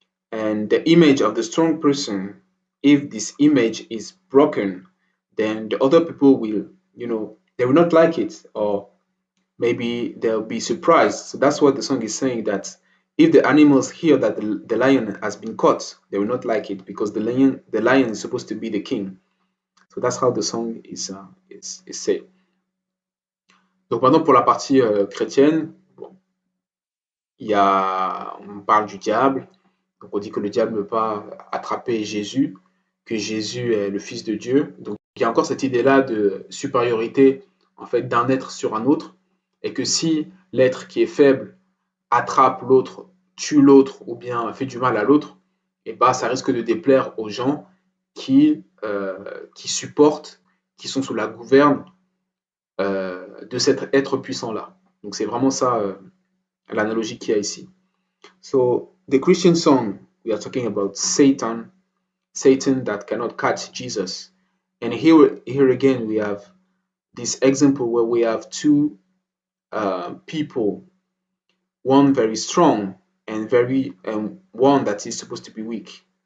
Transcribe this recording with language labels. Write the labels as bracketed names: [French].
[English] And the image of the strong person, if this image is broken, then the other people will, they will not like it, or maybe they'll be surprised. So that's what the song is saying, that if the animals hear that the lion has been caught, they will not like it, because the lion is supposed to be the king. So that's how the song is said. [French] Donc maintenant pour la partie chrétienne, bon, on parle du diable. Donc on dit que le diable ne peut pas attraper Jésus, que Jésus est le Fils de Dieu. Donc il y a encore cette idée-là de supériorité en fait d'un être sur un autre, et que si l'être qui est faible attrape l'autre, tue l'autre ou bien fait du mal à l'autre, et bah ça risque de déplaire aux gens qui supportent, qui sont sous la gouverne de cet être puissant-là. Donc c'est vraiment ça l'analogie qu'il y a ici. [English] So the Christian song, we are talking about Satan that cannot catch Jesus. And here again, we have this example where we have two people, one very strong and one that is supposed to be weak.